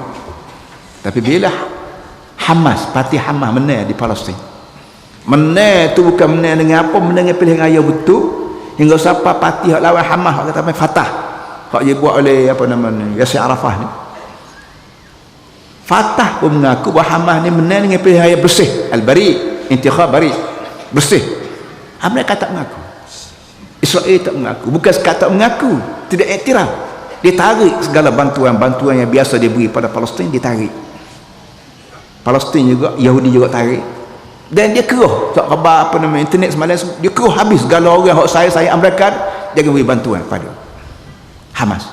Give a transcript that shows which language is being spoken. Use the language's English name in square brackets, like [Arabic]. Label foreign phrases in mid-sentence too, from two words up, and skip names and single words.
[Malay] Tapi bila Hamas, parti Hamas menang di Palestin, menang tu bukan menang dengan apa, menang dengan pilihan raya betul. Hingga siapa parti hak lawan Hamas, hak kata Fatah, hak dia buat oleh apa namanya Yasir Arafah ni, Fatah pun mengaku bahawa Hamas ni menang dengan pilihan raya bersih, [Arabic] البري، انتخاب بري, [Malay] bersih. Amerika tak mengaku, Israel tak mengaku, bukan sekadar tak mengaku, tidak iktiraf. Dia tarik segala bantuan yang biasa dia beri pada Palestin, dia tarik. Palestin juga, Yahudi juga tarik. Dan dia keruh, tak khabar apa nama internet semalam, dia keruh habis segala orang hak saya Amerika jangan beri bantuan pada Hamas.